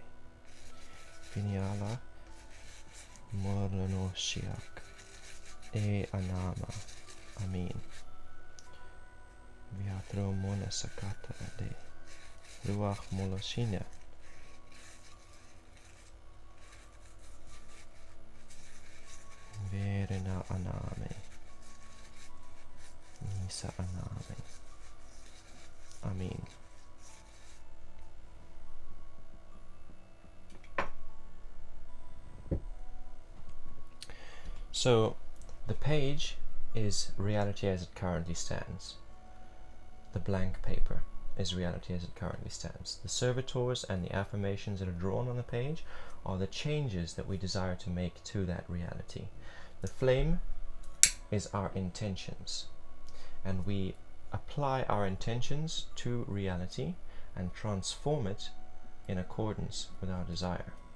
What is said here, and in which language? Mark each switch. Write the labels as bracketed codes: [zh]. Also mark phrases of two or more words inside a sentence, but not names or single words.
[en] Finiala morlano shiak. E anama. Amin. Viatro mona sakata de. Ruach molosina. Verena aname. Nisa aname. Amin. So the page is reality as it currently stands. The blank paper is reality as it currently stands. The servitors and the affirmations that are drawn on the page are the changes that we desire to make to that reality. The flame is our intentions, and we apply our intentions to reality and transform it in accordance with our desire.